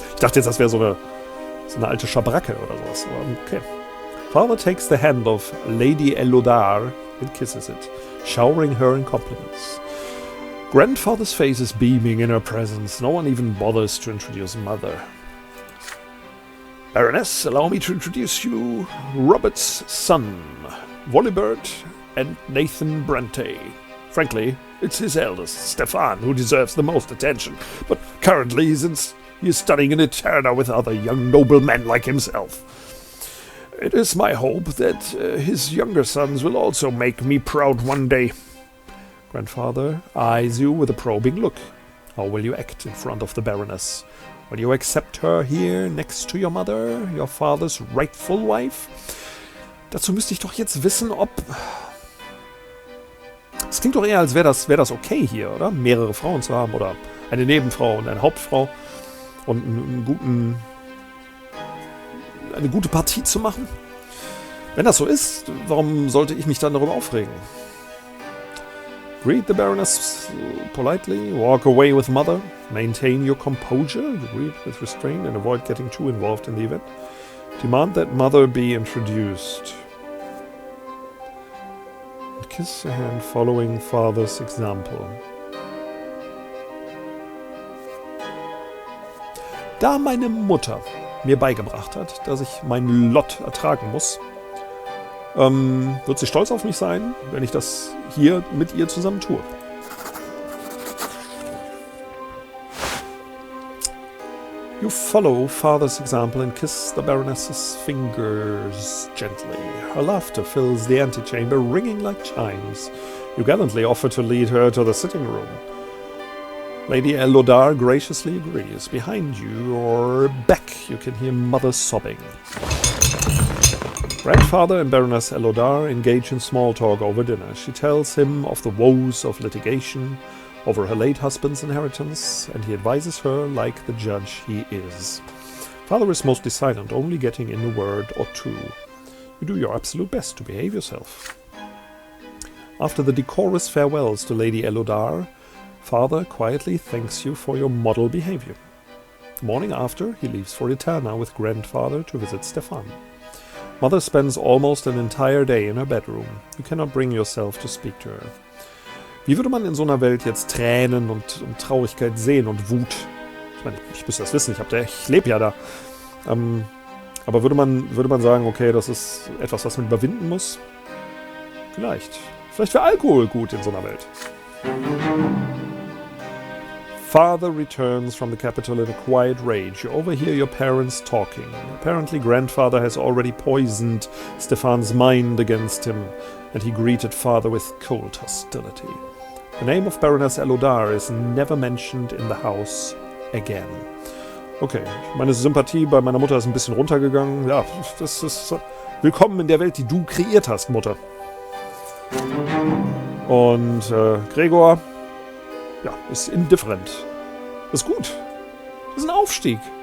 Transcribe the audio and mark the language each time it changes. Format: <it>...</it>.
<de>Ich dachte jetzt, das wäre so eine alte Schabracke oder sowas. Okay.</de> <en>Father takes the hand of Lady Elodar and kisses it, showering her in compliments. Grandfather's face is beaming in her presence. No one even bothers to introduce Mother. Baroness, allow me to introduce you Robert's son, Volibert and Nathan Brante. Frankly, it's his eldest, Stefan, who deserves the most attention, but currently he is studying in Eterna with other young noblemen like himself. It is my hope that his younger sons will also make me proud one day. Grandfather eyes you with a probing look. How will you act in front of the Baroness? Will you accept her here next to your mother, your father's rightful wife?</en> <de>Dazu müsste ich doch jetzt wissen, ob... Es klingt doch eher, als wäre das okay hier, oder? Mehrere Frauen zu haben oder eine Nebenfrau und eine Hauptfrau und eine gute Partie zu machen. Wenn das so ist, warum sollte ich mich dann darüber aufregen?</de> <en>Greet the Baroness politely, walk away with Mother, maintain your composure, you read with restraint and avoid getting too involved in the event. Demand that Mother be introduced. kiss her hand following father's example.</en> <de>Da meine Mutter mir beigebracht hat, dass ich meinen Lot ertragen muss, wird sie stolz auf mich sein, wenn ich das hier mit ihr zusammen tue.</de> <en>You follow father's example and kiss the Baroness's fingers gently. Her laughter fills the antechamber, ringing like chimes. You gallantly offer to lead her to the sitting room. Lady Elodar graciously agrees. Behind you, or back, you can hear mother sobbing. Grandfather and Baroness Elodar engage in small talk over dinner. She tells him of the woes of litigation over her late husband's inheritance, and he advises her like the judge he is. Father is mostly silent, only getting in a word or two. You do your absolute best to behave yourself. After the decorous farewells to Lady Elodar, Father quietly thanks you for your model behavior. The morning after, he leaves for Eterna with Grandfather to visit Stefan. Mother spends almost an entire day in her bedroom. You cannot bring yourself to speak to her.</en> <de>Wie würde man in so einer Welt jetzt Tränen und Traurigkeit sehen und Wut? Ich meine, ich müsste das wissen, ich lebe ja da. Aber würde man sagen, okay, das ist etwas, was man überwinden muss? Vielleicht wäre Alkohol gut in so einer Welt.</de> <en>Father returns from the capital in a quiet rage. You overhear your parents talking. Apparently, Grandfather has already poisoned Stefan's mind against him, and he greeted Father with cold hostility. The name of Baroness Elodar is never mentioned in the house again.</en> <de>Okay, meine Sympathie bei meiner Mutter ist ein bisschen runtergegangen. Ja, das ist willkommen in der Welt, die du kreiert hast, Mutter. Und Gregor, ja, ist indifferent. Das ist gut. Das ist ein Aufstieg.</de>